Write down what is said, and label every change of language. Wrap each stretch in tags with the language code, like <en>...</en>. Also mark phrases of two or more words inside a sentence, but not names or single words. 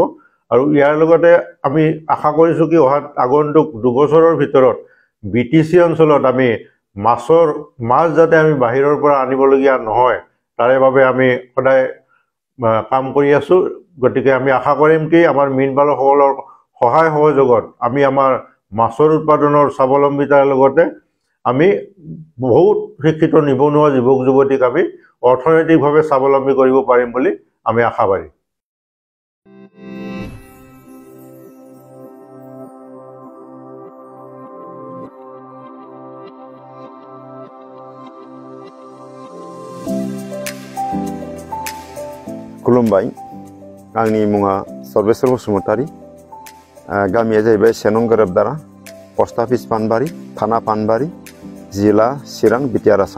<as>আৰু ইয়াৰ লগতে আমি আশা কৰিছোঁ কি আগন্তুক 2 বছৰৰ ভিতৰত বিটিচি অঞ্চলত আমি মাছ যাতে আমি বাহিৰৰ পৰা আনিবলগীয়া নহয় তাৰে বাবে আমি সদায় কাম কৰি আছোঁ। গতিকে আমি আশা কৰিম কি আমাৰ মীন পালকসকলৰ সহায় সহযোগত আমি আমাৰ মাছৰ উৎপাদনৰ স্বাৱলম্বিতাৰ লগতে আমি বহুত শিক্ষিত নিবনুৱা যুৱক যুৱতীক আমি অৰ্থনৈতিকভাৱে স্বাৱলম্বী কৰিব পাৰিম বুলি আমি আশাবাদী।</as> <brx>खुलुमबाय, आंनि मुङा सर्बेश्वर बसुमतारी, गामिया जाहैबाय सेनं गोरोबदारा, पस्ट अफिस पानबारि, थाना पानबारि, जिल्ला चिरां, बिटिआर आसाम।</brx>